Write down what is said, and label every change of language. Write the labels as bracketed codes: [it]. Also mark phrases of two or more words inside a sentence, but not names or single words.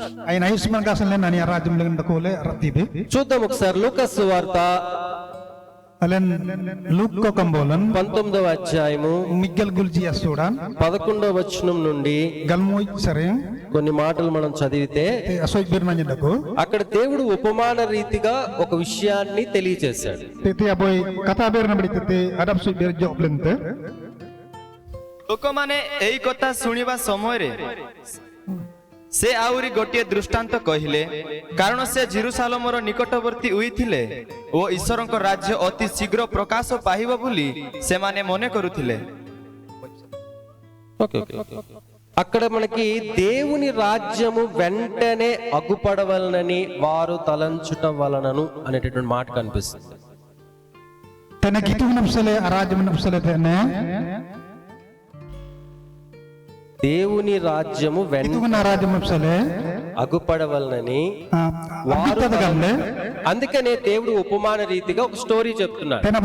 [te] చూద్దాం ఒకసారి లూకాసు సువార్త 19వ అధ్యాయము 11వ వచనం నుండి కొన్ని మాటలు మనం చదివితే, అక్కడ దేవుడు ఉపమాన రీతిగా ఒక విషయాన్ని తెలియజేశాడు. [or] ଲୋକମାନେ ଏଇ କଥା ଶୁଣିବା ସମୟରେ ସେ ଆହୁରି ଗୋଟିଏ ଦୃଷ୍ଟାନ୍ତ କହିଲେ, କାରଣ ସେ ଜେରୁସାଲେମର ନିକଟବର୍ତ୍ତୀ ହୋଇଥିଲେ ଓ ଈଶ୍ୱରଙ୍କ ରାଜ୍ୟ ଅତି ଶୀଘ୍ର ପ୍ରକାଶ ପାଇବ ବୋଲି ସେମାନେ ମନେ କରୁଥିଲେ. [te] అక్కడ మనకి దేవుని రాజ్యము వెంటనే అగుపడవలనని వారు తలంచుట వలనను అనేటటువంటి మాట కనిపిస్తుంది. దేవుని రాజ్యము వెంటనే అగుపడవలనని వారు, అందుకనే దేవుడు ఉపమాన రీతిగా ఒక స్టోరీ చెప్తున్నాడు.